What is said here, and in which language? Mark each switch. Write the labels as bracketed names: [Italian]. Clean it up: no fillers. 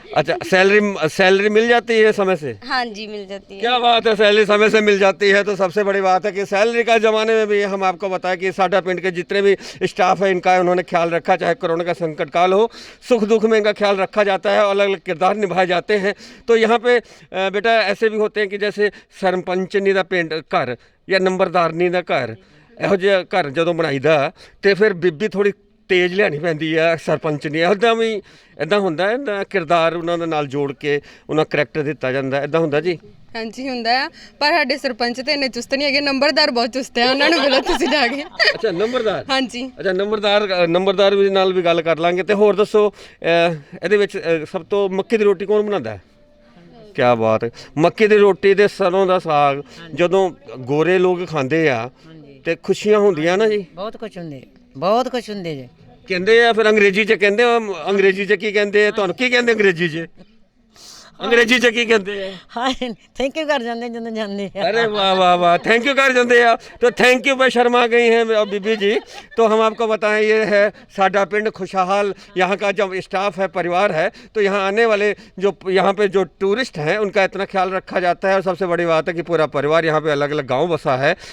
[Hindi] अच्छा सैलरी मिल जाती है समय से? हाँ जी मिल जाती है। क्या बात है, सैलरी समय से मिल जाती है तो सबसे बड़ी बात है कि सैलरी का ज़माने में भी हम आपको बताएं कि साडा पिंड के जितने भी स्टाफ है इनका उन्होंने ख्याल रखा, चाहे कोरोना का संकट काल हो, सुख दुख में इनका ख्याल रखा जाता है और अलग अलग किरदार निभाए जाते हैं। तो यहाँ पे बेटा ऐसे भी होते हैं कि जैसे [Punjabi] सरपंचनी दा पिंड घर या नंबरदारनी ਦਾ ਘਰ, ਇਹੋ ਜਿਹਾ ਘਰ ਜਦੋਂ ਬਣਾਈਦਾ ਤੇ ਫਿਰ ਬੀਬੀ ਥੋੜੀ ਤੇਜ਼ ਲਿਆਣੀ ਪੈਂਦੀ ਆ ਸਰਪੰਚ ਨੇ, ਇੱਦਾਂ ਵੀ ਇੱਦਾਂ ਹੁੰਦਾ ਹੈ ਕਿਰਦਾਰ ਉਹਨਾਂ ਦੇ ਨਾਲ ਜੋੜ ਕੇ ਉਹਨਾਂ ਕਰੈਕਟਰ ਦਿੱਤਾ ਜਾਂਦਾ, ਇੱਦਾਂ ਹੁੰਦਾ ਜੀ? [Hindi] हाँ जी [Punjabi] ਹੁੰਦਾ ਆ, ਪਰ ਸਾਡੇ ਸਰਪੰਚ ਤੇ ਇੰਨੇ ਚੁਸਤ ਨਹੀਂ ਹੈਗੇ, ਨੰਬਰਦਾਰ ਬਹੁਤ ਚੁਸਤ ਆ, ਉਹਨਾਂ ਨੂੰ ਮਿਲੋ ਤੁਸੀਂ ਜਾ ਕੇ। ਅੱਛਾ ਨੰਬਰਦਾਰ, [Hindi] हाँ जी। [Punjabi] ਅੱਛਾ ਨੰਬਰਦਾਰ ਵੀ ਨਾਲ ਵੀ ਗੱਲ ਕਰ ਲਾਂਗੇ। ਤੇ ਹੋਰ ਦੱਸੋ ਇਹਦੇ ਵਿੱਚ ਸਭ ਤੋਂ ਮੱਕੀ ਦੀ ਰੋਟੀ ਕੌਣ ਬਣਾਉਂਦਾ ਹੈ? [Hindi] क्या बात है, [Punjabi] मक्की ਦੀ ਰੋਟੀ ਤੇ ਸਰੋਂ ਦਾ ਸਾਗ ਜਦੋਂ ਗੋਰੇ ਲੋਕ ਖਾਂਦੇ ਆ ਤੇ ਖੁਸ਼ੀਆਂ ਹੁੰਦੀਆਂ ਨਾ ਜੀ? ਬਹੁਤ ਕੁਝ ਹੁੰਦੇ ਜੀ। ਕਹਿੰਦੇ ਆ ਫਿਰ ਅੰਗਰੇਜ਼ੀ ਚ ਕਹਿੰਦੇ, ਅੰਗਰੇਜ਼ੀ ਚ ਕੀ ਕਹਿੰਦੇ, ਤੁਹਾਨੂੰ ਕੀ ਕਹਿੰਦੇ ਅੰਗਰੇਜ਼ੀ ਚ? [Hindi] अंग्रेजी च की कहते हैं? हाँ थैंक यू कर जाते [Punjabi] ਜਦੋਂ ਜਾਂਦੇ ਆ। [Hindi] अरे वाह वाह वाह, थैंक यू कर जाते हैं। तो थैंक यू पे शर्मा गई हैं अब बीबी जी। तो हम आपको बताएं ये है साडा पिंड खुशहाल, यहाँ का जब स्टाफ है, परिवार है, तो यहाँ आने वाले जो यहाँ पे जो टूरिस्ट हैं उनका इतना ख्याल रखा जाता है। और सबसे बड़ी बात है कि पूरा परिवार यहाँ पे अलग अलग गाँव बसा है।